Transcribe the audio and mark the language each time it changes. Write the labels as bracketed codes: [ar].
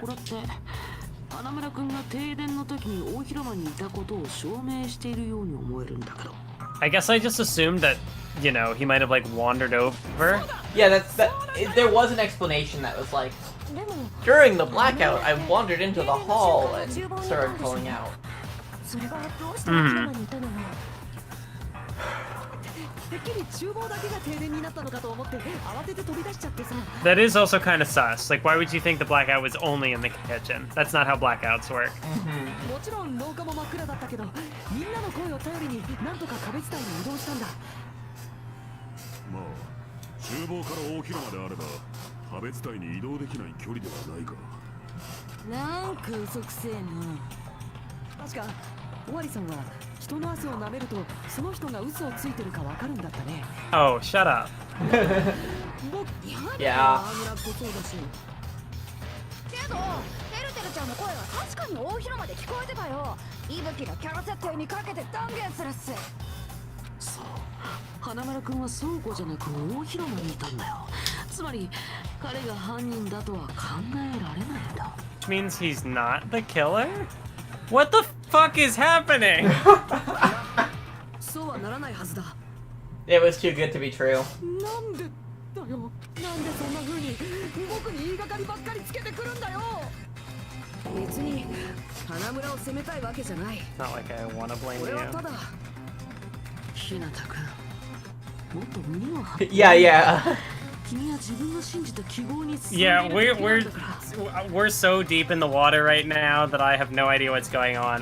[ja] これって花村くんが停電の時に大広間にいたことを証明しているように思えるんだけど。 [en] I guess I just assumed that, you know, he might have like wandered over. Yeah, there was an explanation that was like, during the blackout, I wandered into the hall and started pulling out. [ja] それがどうして大広間にいたのよ。てっきり厨房だけが停電になったのかと思って慌てて飛び出しちゃってさ。 [en] That is also kind of sus. Like, why would you think the blackout was only in the kitchen? That's not how blackouts work. [ja] もちろん廊下も真っ暗だったけど、みんなの声を頼りになんとか壁伝いに移動したんだ。まあ厨房から大広間であれば壁伝いに移動できない距離ではないか。なんか嘘くせえな。確か尾張さんは人の汗を舐めるとその人が嘘をついてるかわかるんだったね。 [en] Oh, shut up. [ja] 僕 [en] Yeah. [ja] 村っぽそうだし。けどてるてるちゃんの声は確かに大広間で聞こえてたよ。いぶきがキャラ設定にかけて断言するっす。そう。花村くんは倉庫じゃなく大広間にいたんだよ。つまり彼が犯人だとは考えられないんだ。 [en] Which means he's not the killer? What the fuck is happening? [ja] そうはならないはずだ。 [en] It was too good to be true. [ja] なんでだよ。なんでそんな風に僕に言いがかりばっかりつけてくるんだよ。別に花村を責めたいわけじゃない。 [en] Not like I want to blame [ja] 俺は [en] you. [ja] ただ日向くん、もっと胸を張って。 [en] Yeah, yeah. [ja] 君は自分が信じた希望に [en] Yeah, we're so deep in the water right now that I have no idea what's going on.